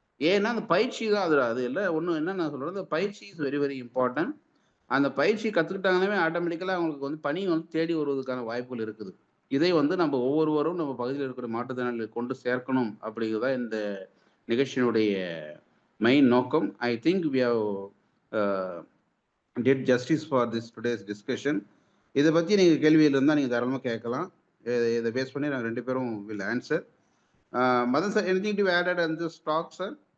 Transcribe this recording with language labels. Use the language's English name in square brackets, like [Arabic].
[Tamil] ஏன்னா அந்த பயிற்சி தான் அது இல்லை ஒன்றும் என்ன நான் சொல்றது, பயிற்சி [English] Is very very important. [Tamil] அந்த பயிற்சி கற்றுக்கிட்டாங்கன்னாவே ஆட்டோமேட்டிக்கலாக அவங்களுக்கு வந்து பணி வந்து தேடி வருவதற்கான வாய்ப்புகள் இருக்குது. இதை வந்து நம்ம ஒவ்வொருவரும் நம்ம பகுதியில் இருக்கிற மாற்றுத்திறனாளிகளை கொண்டு சேர்க்கணும் அப்படிங்கிறதா இந்த நிகழ்ச்சியினுடைய மெயின் நோக்கம். [English] I think we have did justice for this today's discussion. [Tamil] இதை பற்றி நீங்கள் கேள்வியில் இருந்தால் நீங்கள் தாராளமாக கேட்கலாம். இதை பேஸ் பண்ணி நாங்கள் 2 பேரும் [English] will answer. Madan sir, anything to add on this talk, sir?